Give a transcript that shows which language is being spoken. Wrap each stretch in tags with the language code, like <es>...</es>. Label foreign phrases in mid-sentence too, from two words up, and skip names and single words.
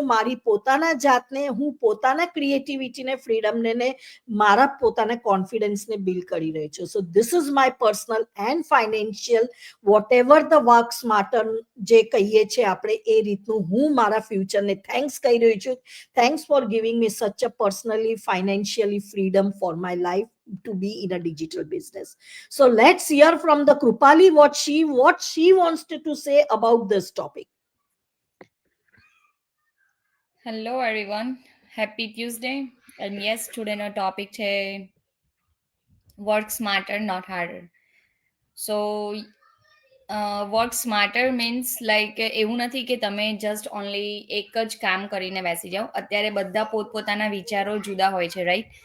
<gu>મારી પોતાના જાતને, હું પોતાના ક્રિએટિવિટીને, ફ્રીડમને, મારા પોતાના કોન્ફિડન્સને બિલ્ડ કરી રહી છું.</gu> <en>So this is my personal and financial what ever the work smarter</en> <gu>જે કહીએ છીએ આપણે, એ રીતનું હું મારા ફ્યુચરને થેન્ક્સ કહી રહી છું.</gu> <en>Thanks for giving me such a personally financially freedom for my life to be in a digital business. So let's hear from the Krupali what she wants to say about this topic. Hello everyone, happy Tuesday. And yes,</en> <gu>todayનો ટોપિક છે</gu> <en>work smarter not harder. So work smarter means like</en> <gu>એવું નથી કે તમે</gu> <en>just only</en> <gu>એક જ કામ કરીને બેસી જાઓ. અત્યારે બધા પોતપોતાના વિચારો જુદા હોય છે, રાઈટ?</gu>